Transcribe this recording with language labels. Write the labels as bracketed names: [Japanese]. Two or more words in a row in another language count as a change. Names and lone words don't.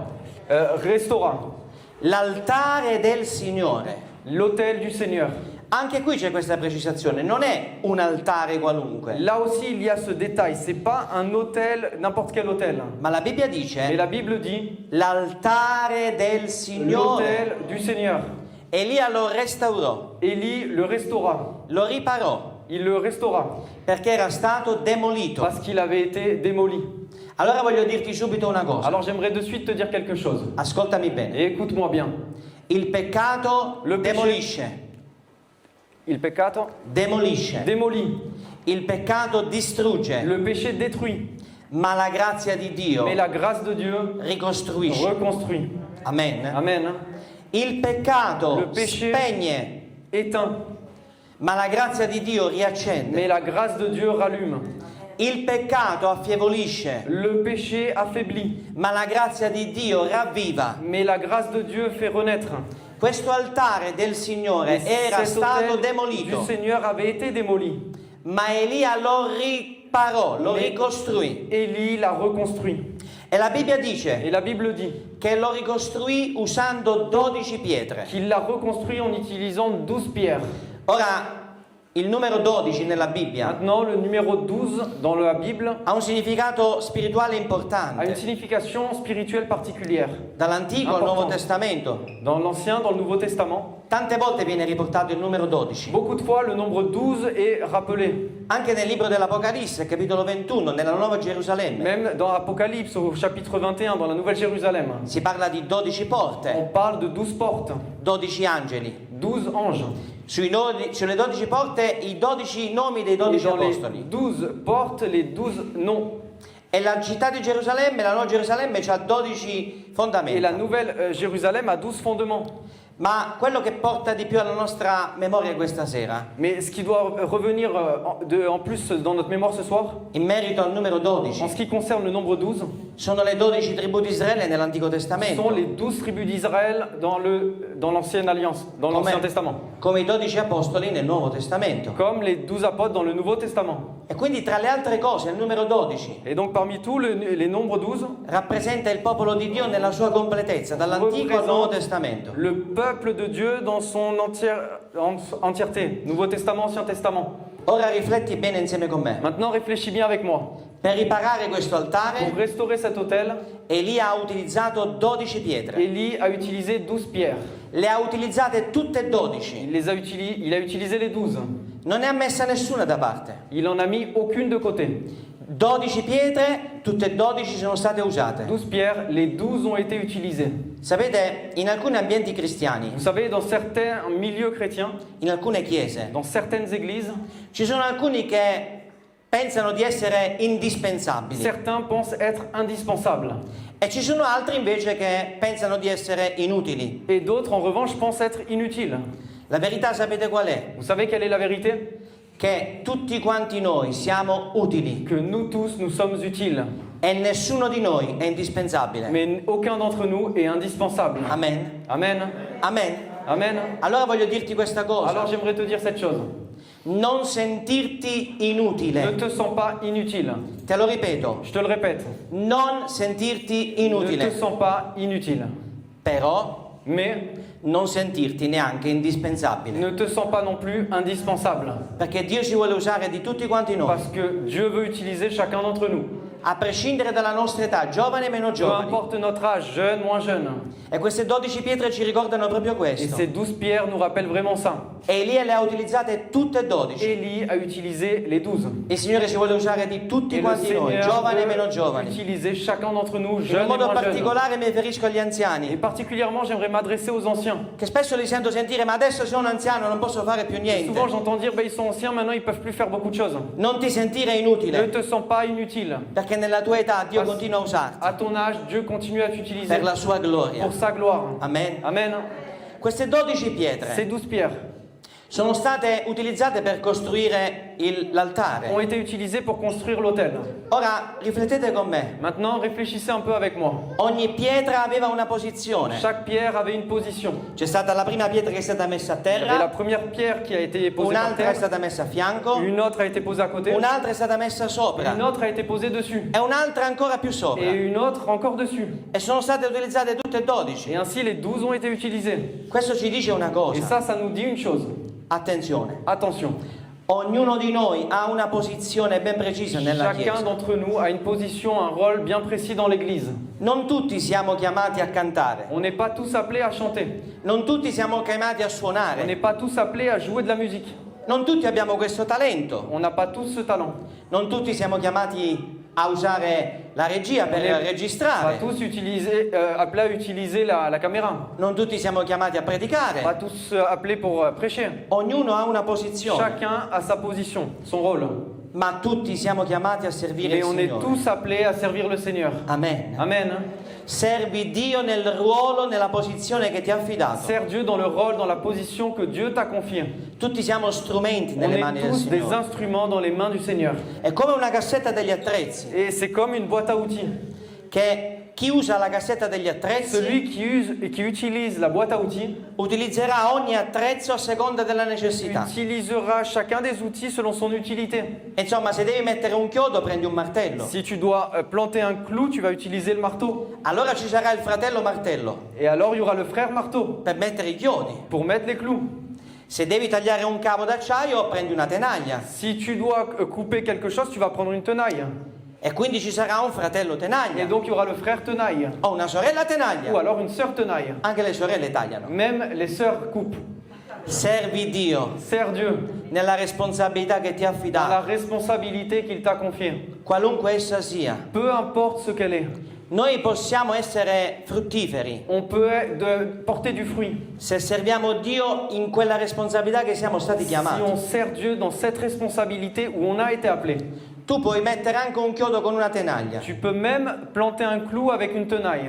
[Italian] restaura l'altare del Signore. [French] l'autel du Seigneur. [Italian] Anche qui c'è questa precisazione, non è un altare qualunque, [French] Là aussi, il y a ce détail. C'est pas un autel, n'importe quel autel. [Italian] ma la Bibbia [French] Mais [Italian] dice [French] la Bible dit [Italian] l'altare del Signore. [French] l'autel du Seigneur. [Italian] Elia lo restaurò, [French] Élie le restaura. [Italian] lo riparò, [French] Il le restaura [Italian] perché era stato demolito. [French] parce qu'il avait été démoli. [Italian] Allora voglio dirti subito una cosa, [French] Alors j'aimerais de suite te dire quelque chose. [Italian] ascoltami bene. [French] Et écoute-moi bien. [Italian] Il peccato [French] Le péché. [Italian] demolisce, Il peccato demolisce, [French] démolit. [Italian] il peccato distrugge, [French] Le péché détruit. [Italian] ma la grazia di Dio [French] Mais la grâce de Dieu [Italian] ricostruisce. [French] reconstruit. [Italian] Amen. [French] Amen. [Italian] Il peccato [French] Le péché [Italian] spegne, [French] éteint. [Italian] ma la grazia di Dio riaccende. [French] Mais la grâce de Dieu rallume. [Italian] Il peccato affievolisce, [French] Le péché affaiblit. [Italian] ma la grazia di Dio ravviva. [French] Mais la grâce de Dieu fait renaître. [Italian] Questo altare del Signore [French] Et [Italian] era [French] cet [Italian] stato [French] autel [Italian] demolito, [French] du Seigneur avait été démoli. [Italian] ma Elia lo riparò, lo [French] Mais [Italian] ricostruì. [French] Élie l'a reconstruit. [Italian] E la Bibbia [French] Et [Italian] dice [French] la Bible dit [Italian] che lo ricostruì usando 12 pietre. [French] qu'il l'a reconstruit en utilisant 12 pierres. [Italian] Ora, il numero 12 nella Bibbia [French] Maintenant, le numéro 12 dans la Bible [Italian] ha un significato spirituale [French] a une [Italian] importante. [French] signification spirituelle particulière. [Italian] Dall'Antico al [French] Important. [Italian] Nuovo Testamento, [French] Dans l'Ancien, dans le Nouveau Testament, [Italian] tante volte viene riportato il numero 12. [French] beaucoup de fois le nombre 12 est rappelé. [Italian] Anche nel libro dell'Apocalisse, capitolo 21, nella Nuova Gerusalemme, [French] Même dans Apocalypse, au chapitre 21, dans la Nouvelle Jérusalem, [Italian] si parla di 12 [French] on [Italian] porte, [French] parle de 12 portes, [Italian] 12 angeli. [French] 12 anges. [Italian] Sulle 12 porte i 12 nomi dei [French] Et 12 dans les [Italian] apostoli. [French] 12 portes, les 12 noms. [Italian] E la città di Gerusalemme, la Nuova Gerusalemme, ha 12 [French] Et la [Italian] fondamenta. [French] Nouvelle Jérusalem a 12 fondements. [Italian] Ma quello che porta di più alla nostra memoria questa sera, [French] Mais ce qui doit revenir en plus dans notre mémoire ce soir, [Italian] in merito al numero [French] en 12, ce qui concerne le nombre 12, [Italian] sono le 12 tribù di Israele nell'Antico [French] sont [Italian] Testamento, [French] les 12 tribus d'Israël dans l'Ancienne Alliance, dans l'Ancien Testament. [Italian] come i 12 apostoli nel Nuovo Testamento. [French] Comme les 12 apôtres dans le Nouveau Testament. [Italian] E quindi tra le altre cose il numero 12 [French] Et donc parmi tous les nombres 12, [Italian] rappresenta il popolo di Dio nella sua completezza, dall'Antico al Nuovo Testamento. [French] le peuple de Dieu dans son entièreté. Nouveau Testament, Ancien Testament. [Italian] Ora rifletti bene insieme con me. [French] Maintenant réfléchis bien avec moi. [Italian] Per riparare questo [French] Pour [Italian] altare, [French] restaurer cet autel, [Italian] Elia ha utilizzato 12 pietre. [French] Élie a utilisé 12 pierres. [Italian] Le ha utilizzate tutte e 12. [French] Il a utilisé les 12. [Italian] Non ne ha messa nessuna da parte. [French] Il en a mis aucune de côté. [Italian] 12 pietre, tutte e 12 sono state usate. [French] 12 pierres, les 12 ont été utilisées. [Italian] Sapete, in alcuni ambienti cristiani, [French] Vous savez, dans certains milieux chrétiens, [Italian] in alcune chiese, [French] dans certaines églises, [Italian] ci sono alcuni che pensano di essere indispensabili [French] certains pensent être indispensables. [Italian] e ci sono altri invece che pensano di essere inutili. [French] Et d'autres, en revanche, pensent être inutiles. [Italian] La verità sapete qual è? [French] Vous savez quelle est la vérité? [Italian] Che tutti quanti noi siamo utili [French] Que nous tous, nous sommes utiles. [Italian] e nessuno di noi è indispensabile. [French] Mais aucun d'entre nous est indispensable. [Italian] Amen. [French] Amen. [Italian] Amen. [French] Amen. [Italian] Allora voglio dirti questa cosa. [French] Alors j'aimerais te dire cette chose. [Italian] Non sentirti [French] Ne [Italian] inutile. [French] te sens pas inutile. [Italian] Te lo ripeto. [French] Je te le répète. [Italian] Non sentirti [French] Ne te [Italian] inutile. [French] sens pas inutile. [Italian] Però [French] Mais [Italian] non sentirti neanche indispensabile. [French] ne te sens pas non plus indispensable. [Italian] Perché Dio ci vuole usare di tutti quanti noi. [French] Parce que Dieu veut utiliser chacun d'entre nous. [Italian] A prescindere dalla nostra età, giovani e meno [French] Peu [Italian] giovani. [French] importe notre âge, jeune, moins jeune. [Italian] E queste 12 pietre ci ricordano proprio [French] Et [Italian] questo. [French] ces 12 pierres nous rappellent vraiment ça. [Italian] Elia le ha utilizzate tutte e 12. [French] Élie a utilisé les 12. [Italian] Il Signore ci vuole usare di tutti [French] Et le [Italian] quanti noi, [French] Seigneur [Italian] giovani e meno [French] veut [Italian] giovani. [French] utiliser chacun d'entre nous, [Italian] In [French] jeunes et [Italian] modo [French] moins jeunes. [Italian] particolare mi riferisco agli [French] Et [Italian] anziani, [French] particulièrement, j'aimerais m'adresser aux anciens. [Italian] che spesso li sento sentire, ma adesso sono anziano, non posso fare più [French] Souvent, [Italian] niente. [French] j'entends dire, ils sont anciens, maintenant ils peuvent plus faire beaucoup de choses. [Italian] Non ti sentire [French] Ne [Italian] inutile, [French] te sens pas inutile. [Italian] perché nella tua età Dio continua a usarti [French] À ton âge, Dieu continue à t'utiliser [Italian] per la sua gloria. [French] pour sa gloire. [Italian] Amen. [French] Amen. [Italian] Queste 12 [French] Ces [Italian] pietre [French] 12 pierres [Italian] sono state utilizzate per costruire [French] ont [Italian] l'altare. [French] été utilisées pour construire l'autel. [Italian] Ora riflettete con me, [French] Maintenant, réfléchissez un peu avec moi. [Italian] ogni pietra aveva una posizione. [French] Chaque pierre avait une position. [Italian] C'è stata la prima pietra che è stata messa a [French] Il y avait la [Italian] terra, [French] première pierre qui a été posée par [Italian] un'altra è [French] terre, [Italian] stata messa a fianco, [French] une autre a été posée à côté, [Italian] un'altra è stata messa sopra [French] une autre a été posée dessus, [Italian] e un'altra ancora più sopra. [French] et une autre encore dessus. [Italian] E sono state utilizzate tutte e [French] Et 12. ainsi, les 12 ont été utilisés. [Italian] Questo ci dice una [French] Et [Italian] cosa. [French] ça nous dit une chose. [Italian] Attenzione, [French] Attention, [Italian] ognuno di noi ha una posizione ben precisa nella [French] chacun [Italian] Chiesa. [French] d'entre nous a une position, un rôle bien précis dans l'Église. [Italian] Non tutti siamo chiamati a cantare, [French] On n'est pas tous appelés à chanter. [Italian] non tutti siamo chiamati a [French] On [Italian] suonare, [French] n'est pas tous appelés à jouer de la musique. [Italian] non tutti abbiamo questo talento, [French] On n'a pas tous ce talent. [Italian] non tutti siamo chiamati a usare la regia per [French] On n'est pas [Italian] registrare, [French] tous appelés à utiliser la caméra. [Italian] non tutti siamo chiamati a [French] Pas [Italian] predicare. [French] tous appelés pour prêcher. [Italian] Ognuno ha una posizione, [French] Chacun a sa position, son rôle. [Italian] ma tutti siamo chiamati a servire [French] Mais [Italian] il [French] on est [Italian] Signore. [French] tous appelés à servir le Seigneur. [Italian] Amen. [French] Amen. [Italian] Servi Dio nel ruolo, nella posizione che ti ha affidato. [French] Sers Dieu dans le rôle, dans la position que Dieu t'a confiée. [Italian] Tutti siamo strumenti [French] On [Italian] nelle [French] est [Italian] mani del [French] tous des [Italian] Signore. [French] instruments dans les mains du Seigneur. [Italian] È come una cassetta degli attrezzi, [French] Et c'est comme une boîte à outils. [Italian] che chi usa la cassetta degli attrezzi [French] Celui qui use et qui utilise la boîte à outils [Italian] utilizzerà ogni attrezzo a seconda della necessità. [French] utilisera chacun des outils selon son utilité. [Italian] Insomma, se devi mettere un chiodo, prendi un martello. [French] Si tu dois planter un clou, tu vas utiliser le marteau. [Italian] Allora ci sarà il fratello martello [French] Et alors il y aura le frère marteau [Italian] per mettere i chiodi. [French] pour mettre les clous. [Italian] Se devi tagliare un cavo d'acciaio, prendi una tenaglia. [French] Si tu dois couper quelque chose, tu vas prendre une tenaille. [Italian] E quindi ci sarà un fratello [French] Et [Italian] tenaglia [French] donc il y aura le frère tenaille. [Italian] o una sorella [French] Ou [Italian] tenaglia. [French] alors une sœur tenaille. [Italian] Anche le sorelle tagliano. [French] Même les sœurs coupent. [Italian] Servi Dio [French] Sers Dieu [Italian] nella responsabilità che ti ha [French] dans la [Italian] affidato, [French] responsabilité qu'il t'a confiée. [Italian] qualunque essa sia. [French] Peu importe ce qu'elle est. [Italian] Noi possiamo essere fruttiferi [French] On peut porter du fruit [Italian] se serviamo Dio in quella responsabilità che siamo stati [French] si [Italian] chiamati. [French] on sert Dieu dans cette responsabilité où on a été appelé. [Italian] Tu puoi mettere anche un chiodo con una tenaglia. Tu peux même planter un clou avec une tenaille.